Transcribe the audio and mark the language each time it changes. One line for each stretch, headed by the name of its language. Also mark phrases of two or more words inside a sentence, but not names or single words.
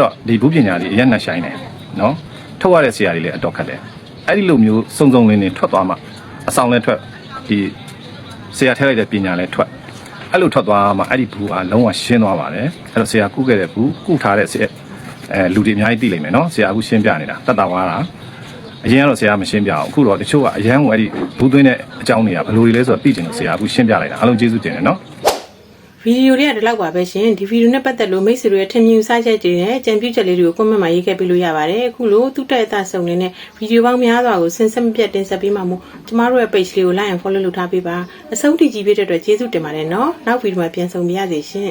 Burmese: တော့ဒီဘူးပညာလေးအရင်နဲ့ဆိုင်တယ်နော်ထုတ်ရတဲ့ဆရာတွေလည်းအတော်ခက်တယ်အဲ့ဒီလိုမျိုးစုံစုံလင်းလင်းထွက်သွားမှအဆောင်လည်းထွက်ဒီဆရာထည့်လိုက်တဲ့ပညာလည်းထွက်အဲ့လိုထွက်သွားမှအဲ့ဒီဘူးအားလုံးဝရှင်းသွားပါတယ်အဲ့တော့ဆရာကုခဲ့တဲ့ဘူးကုထားတဲ့လူတွေအများကြီးသိလိမ့်မယ်နော်ဆရာအခုရှင်းပြနေတာတတ်တာွားတာအရင်ကတော့ဆရာမရှင်းပြအောင်အခုတော့တချို့ကအရန်ကိုအဲ့ဒီဘူးသွင်းတဲ့အကြောင်းတွေကဘယ်လိုတွေလဲဆိုတော့သိချင်လို့ဆရာအခုရှင်းပြလိုက်တာအားလုံးကျေးဇူးတင်တယ်နော် ဗီဒီယိုလေးကဒီလောက်ပါပဲရှင်ဒီဗီဒီယိုနဲ့ပတ်သက်လို့မိတ်ဆွေတို့ရဲ့ထင်မြင်စချက်တွေနဲ့ကြံပြုချက်လေးတွေကို comment မှာရေးခဲ့ပေးလို့ရပါတယ်အခုလိုသူ့တဲ့အသက်ဆုံးနေတဲ့ဗီဒီယိုပေါင်းများစွာကိုဆင်ဆက်မပြတ်တင်ဆက်ပေးမှာမို့ကျမတို့ရဲ့ page လေးကို
English: like and follow
Burmese: လုပ်ထားပေးပါအဆုံးထိကြည့်ပေးတဲ့အတွက်ကျေးဇူးတင်ပါတယ်နော်နောက်ဗီဒီယိုမှာပြန်ဆုံပြရစီရှင်